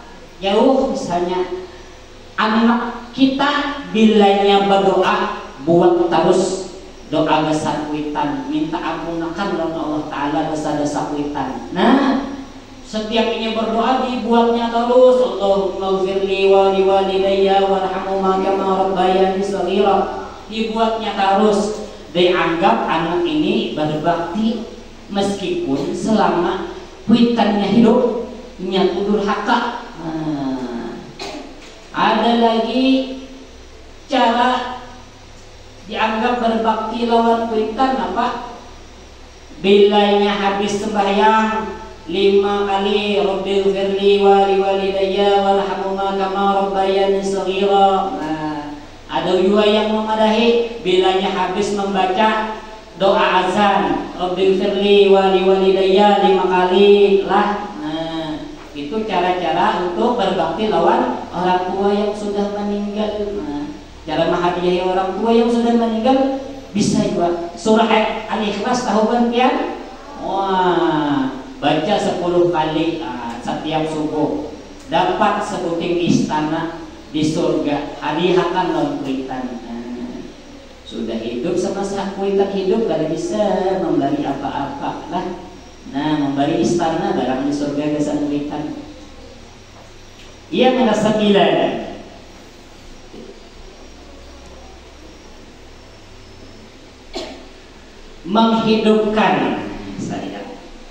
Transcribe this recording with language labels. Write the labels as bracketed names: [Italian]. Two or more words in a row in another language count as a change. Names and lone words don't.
[Banjar] Jauh, misalnya anak kita bilanya berdoa, buat terus doa besar kuitan, minta ampunakan oleh Allah Ta'ala dosa-dosa kuitan. Nah, setiap ini berdoa dibuatnya terus, [Arabic] اللهم اغفر لي ولوالدي وارحمهما كما ربياني صغيرا. [Banjar] Dibuatnya terus, dianggap anak ini berbakti meskipun selama kuitannya hidup nyatu durhaka. Ada lagi cara dianggap berbakti lawan kuitan apa? Bilanya habis sembahyang 5 kali, [Arabic] رب اغفر لي ولوالدي وارحمهما كما ربياني صغيرا. [Banjar] Nah, ada juga yang memadahi bilanya habis membaca doa azan, [Arabic] رب اغفر لي ولوالدي 5 [Banjar] kali lah. Itu cara-cara untuk berbakti lawan orang tua yang sudah meninggal. Nah, cara menghadiahi orang tua yang sudah meninggal bisa juga. Surah Al-Ikhlas tahu kan kian? Wah, baca 10 kali setiap subuh, dapat sebuting istana di surga, hadiahkan non kuitan. Sudah hidup sama saat kuitan hidup, kada bisa memberi apa-apa lah. Nah, memberi istana barang di surga kesan kuitan. Yang ke-9, menghidupkan saya